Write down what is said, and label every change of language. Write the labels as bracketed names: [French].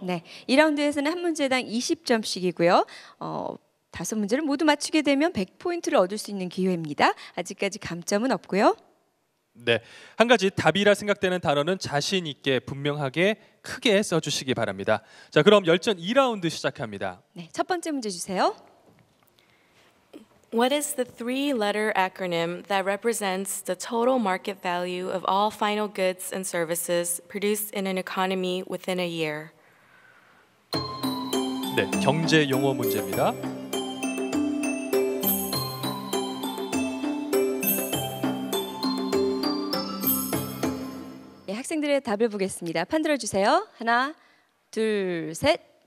[Korean] 네, 2라운드에서는 한 문제당 20점씩이고요. 5문제를 모두 맞추게 되면 100포인트를 얻을 수 있는 기회입니다. 아직까지 감점은 없고요. 네, 한 가지 답이라 생각되는 단어는 자신 있게 분명하게 크게 써주시기 바랍니다. 자, 그럼 열전 2라운드 시작합니다. 네, 첫 번째 문제 주세요. [English] What is the three-letter acronym that represents the total market value of all final goods and services produced in an economy within a year? [Korean] 네, 경제 용어 문제입니다. 네, 학생들의 답을 보겠습니다. 판들어 주세요. 하나, 둘, 셋.